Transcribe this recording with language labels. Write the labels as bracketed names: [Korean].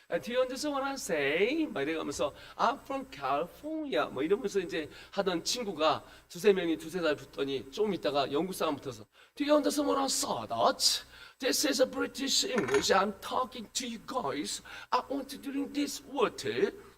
[English] Do you understand what I say? [Korean] 막 이래가면서 [English] I'm from California. [Korean] 뭐 이러면서 이제 하던 친구가 2-3명이 2-3달 붙더니 좀 있다가 영국 사람 붙어서 [English] Do you understand what I saw? That? This is a British English. I'm talking to you guys. I want to drink this water.